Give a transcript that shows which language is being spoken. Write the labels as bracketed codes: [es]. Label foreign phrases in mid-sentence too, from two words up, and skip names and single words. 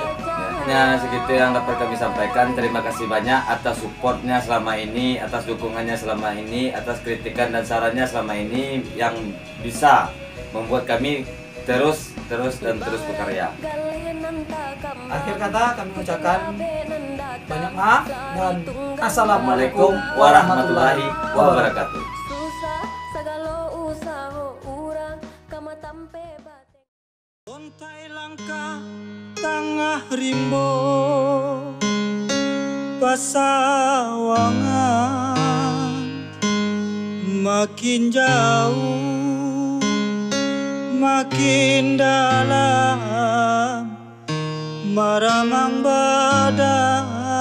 [id] Ya, segitu yang dapat kami sampaikan. Terima kasih banyak atas supportnya selama ini, atas dukungannya selama ini, atas kritikan dan sarannya selama ini yang bisa membuat kami terus berkarya. Akhir kata kami ucapkan banyak maaf dan [ar] السلام عليكم ورحمة الله وبركاته. [min] Ontai langkah tengah rimbo pasawangan makin jauh, makin dalam, maramang badan